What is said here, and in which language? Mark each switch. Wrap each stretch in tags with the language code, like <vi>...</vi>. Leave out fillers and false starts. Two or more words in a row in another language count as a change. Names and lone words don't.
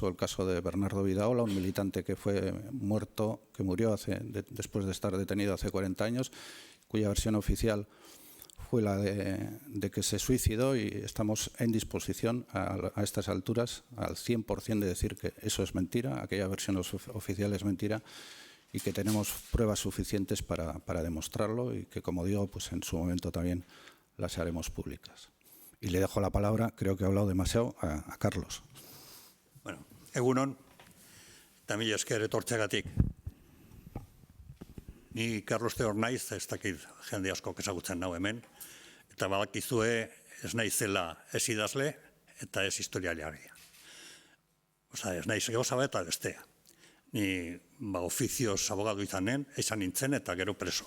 <es>el caso de Bernardo Vidaola, un militante que murió después de estar detenido hace 40 años, cuya versión oficial fue la de que se suicidó, y estamos en disposición a estas alturas al 100% de decir que eso es mentira, aquella versión oficial es mentira, y que tenemos pruebas suficientes para demostrarlo, y que, como digo, pues en su momento también las haremos públicas. Y le dejo la palabra, creo que he hablado demasiado, a Carlos.</es> <eu>Bueno, egunon, eta mila esker etortzeagatik. Ni Carlos Teor naiz, ez dakit jende asko ezagutzen nau hemen, eta badakizue ez naizela ez idazle eta ez historialaria. Osa, ez naiz gauza bat eta bestea. Ni ofizioz abogado izan nintzen eta gero presoa.</eu>